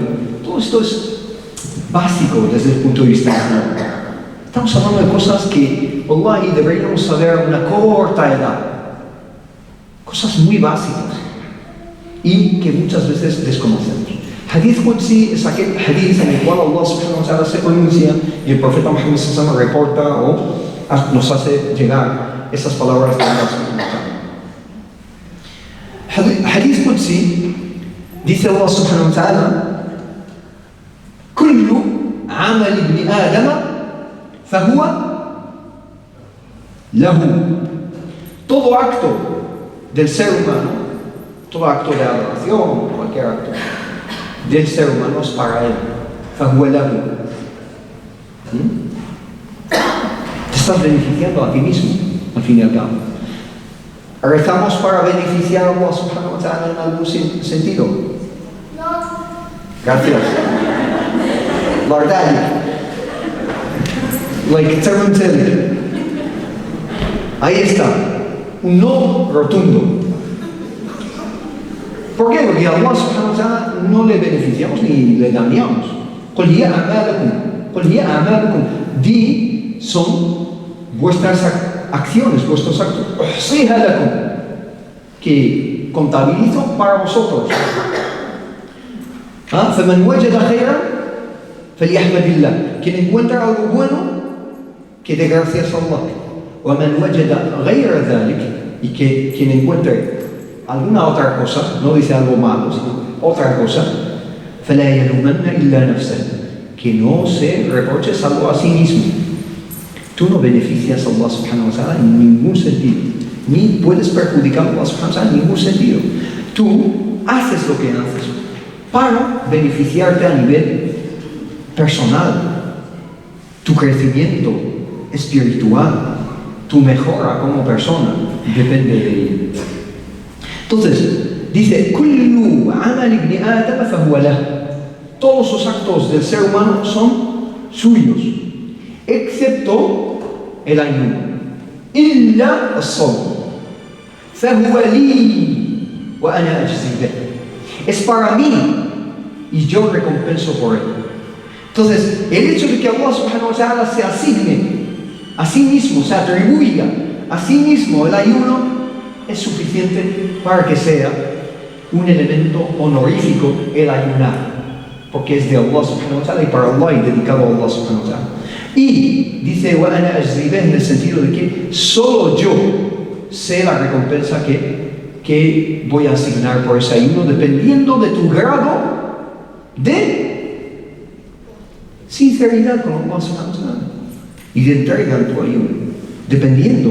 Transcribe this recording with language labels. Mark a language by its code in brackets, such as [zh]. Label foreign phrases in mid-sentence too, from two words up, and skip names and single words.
[es] Todo esto es básico desde el punto de vista islámico. Estamos hablando de cosas que wallahi deberíamos saber a una corta edad. Cosas muy básicas y que muchas veces desconocemos. [ar] حديث قدسي [es] es aquel hadith en el cual [ar] الله سبحانه وتعالى [es] se pronuncia y el profeta Muhammad [ar] صلى الله عليه وسلم [es] reporta o nos hace llegar esas palabras de [ar] الله سبحانه وتعالى. حديث قدسي dice الله سبحانه وتعالى: "كل عمل ابن آدم فهو له." [es] Todo acto del ser humano, todo acto de adoración, cualquier acto del ser humano es para él. [ar] فَهُوَ لَهُ. [es] Te estás beneficiando a ti mismo, al fin y al cabo. ¿Rezamos para beneficiar a [ar] الله سبحانه وتعالى [es] en algún sentido? No. Gracias. La verdad, like Tarantella. Ahí está. Un no rotundo. ¿Por qué? Porque a [ar] الله سبحانه وتعالى [es] no le beneficiamos ni le dañamos. [ar] قُلْ هِيَ أَعْمَالُكُمْ. [es] Di son vuestras acciones, vuestros actos. [ar] أُحْصِيهَا لَكُمْ. [es] Que contabilizo para vosotros. [ar] فَمَنْ وَجَدَ خَيْرًا فَلْيَحْمَدِ اللَّهِ. [es] Quien encuentra algo bueno, que dé gracias a Allah. [ar] وَمَنْ وَجَدَ غَيْرَ ذَلِكَ. [es] Y que quien encuentre alguna otra cosa, no dice algo malo, sino otra cosa, [ar] فَلَا يَلُومَنَّ إِلَّا نَفْسَهُ. [es] Que no se reproche salvo a sí mismo. Tú no beneficias a [ar] الله سبحانه وتعالى [es] en ningún sentido, ni puedes perjudicar a [ar] الله سبحانه وتعالى [es] en ningún sentido. Tú haces lo que haces para beneficiarte a nivel personal, tu crecimiento espiritual, tu mejora como persona, depende de ello. Entonces, dice, [ar] كُلُّ عَمَلِ ابْنِ آدَمَ فَهُوَ لَهُ. [es] Todos los actos del ser humano son suyos, excepto el ayuno. [ar] إِلَّا الصَّوْمُ فَهُوَ لِي وَأَنَا أَجْزِي بِهِ. [es] Es para mí y yo recompenso por él. Entonces, el hecho de que [ar] الله سبحانه وتعالى [es] se asigne a sí mismo, se atribuya a sí mismo el ayuno, es suficiente para que sea un elemento honorífico el ayunar, porque es de [ar] الله سبحانه وتعالى [es] y para Allah y dedicado a Allah subhanahu wa ta'ala. Y dice [ar] وَأَنَا أَجْزِي بِهِ [es] en el sentido de que solo yo sé la recompensa que voy a asignar por ese ayuno, dependiendo de tu grado de sinceridad con [ar] الله سبحانه وتعالى [es] y de entrega en tu ayuno, dependiendo.